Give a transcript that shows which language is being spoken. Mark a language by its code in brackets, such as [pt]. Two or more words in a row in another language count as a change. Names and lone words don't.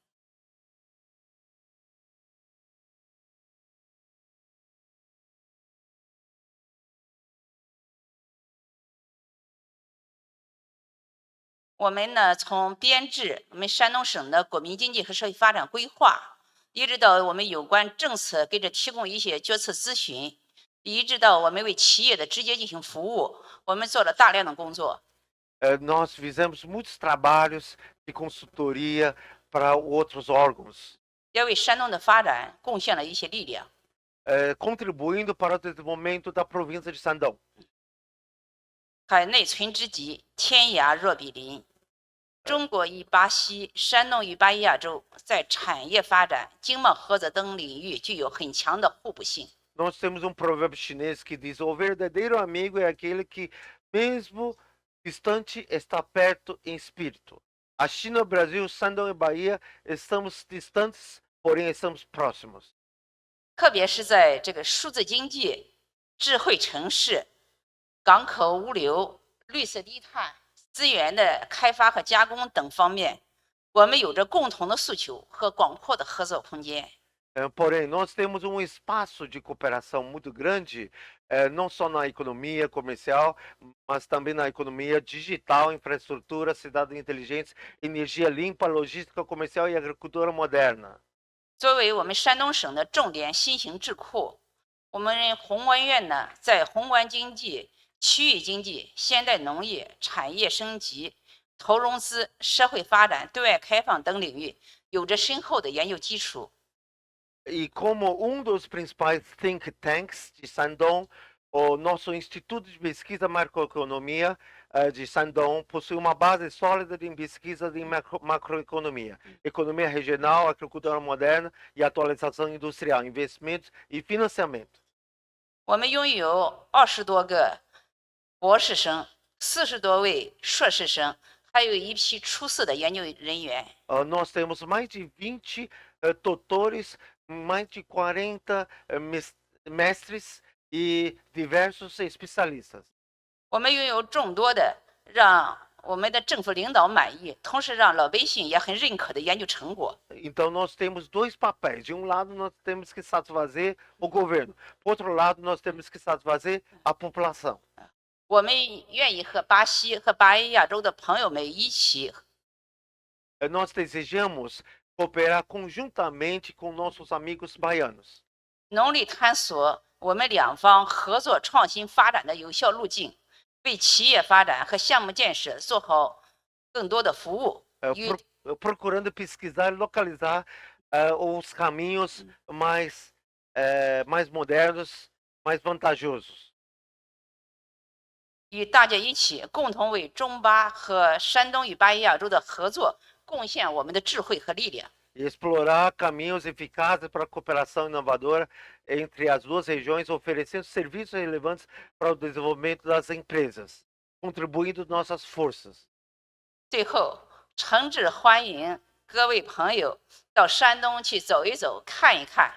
[zh] 我们呢，从编制我们山东省的国民经济和社会发展规划，一直到我们有关政策给这提供一些决策咨询，一直到我们为企业的直接进行服务，我们做了大量的工作。 [pt] Nós fizemos muitos trabalhos de consultoria para outros órgãos, [zh] 也为山东的发展贡献了一些力量。 [pt] contribuindo para o desenvolvimento da província de Shandong. [zh] 海内存之急，天涯若比邻。中国与巴西、山东与巴以亚洲在产业发展、经贸合作等领域具有很强的互补性。 [pt] Nós temos provérbio chinês que diz: o verdadeiro amigo é aquele que, mesmo distante, está perto em espírito. A China, o Brasil, Shandong e Bahia estamos distantes, porém estamos próximos. [zh] 特别是在这个数字经济、智慧城市、港口物流、绿色低碳、资源的开发和加工等方面，我们有着共同的诉求和广阔的合作空间。 [pt] Porém, nós temos espaço de cooperação muito grande, não só na economia comercial, mas também na economia digital, infraestrutura, cidades inteligentes, energia limpa, logística comercial e agricultura moderna. [zh] 作为我们山东省的重点新型智库，我们宏观院呢，在宏观经济、区域经济、现代农业、产业升级、投融资、社会发展、对外开放等领域有着深厚的研究基础。 [pt] E como dos principais [en] think tanks [pt] de Shandong, o nosso Instituto de Pesquisa Macroeconomia de Shandong possui uma base sólida em pesquisa de macroeconomia, economia regional, agricultura moderna e atualização industrial, investimentos e financiamento. [zh] 我们拥有20多个博士生、40多位硕士生，还有一批出色的研究人员。 [pt] Nós temos mais de 20 doutores, mais de 40 mestres e diversos especialistas. [zh] 我们拥有众多的让我们的政府领导满意，同时让老百姓也很认可的研究成果。 [pt] Então, nós temos dois papéis. De um lado, nós temos que satisfazer o governo. Por outro lado, nós temos que satisfazer a população. [zh] 我们愿意和巴西和巴以亚洲的朋友们一起， [pt] Nós desejamos cooperar conjuntamente com nossos amigos baianos. [zh] 努力探索我们两方合作创新发展的有效路径，为企业发展和项目建设做好更多的服务。 [pt] Procurando pesquisar e localizar os caminhos mais modernos, mais vantajosos. [zh] 与大家一起共同为中巴和山东与巴以亚洲的合作贡献我们的智慧和力量。 [pt] E explorar caminhos eficazes para a cooperação inovadora entre as duas regiões, oferecendo serviços relevantes para o desenvolvimento das empresas, contribuindo nossas forças. [zh] 最后，诚挚欢迎各位朋友到山东去走一走、看一看。